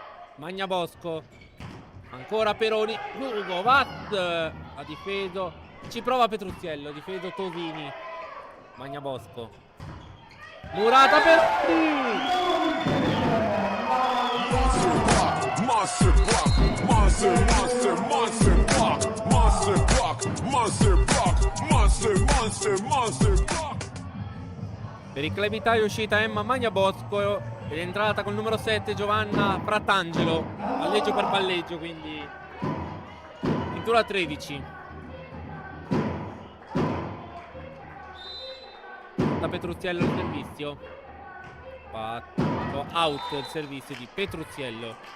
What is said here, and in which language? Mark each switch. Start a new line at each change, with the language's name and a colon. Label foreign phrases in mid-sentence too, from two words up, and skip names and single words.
Italian: Magnabosco, ancora Peroni. Djugovas ha difeso, ci prova Petruzziello, ha difeso Tosini. Magnabosco, Murata Peroni.
English: Monster block, monster monster, monster, monster block, monster block, monster block, monster, monster, monster block.
Italian: Per il club Italia è uscita Emma Magnabosco ed è entrata col numero 7 Giovanna Fratangelo, palleggio per palleggio, quindi cintura 13. Da Petruzziello il servizio, fatto out il servizio di Petruzziello.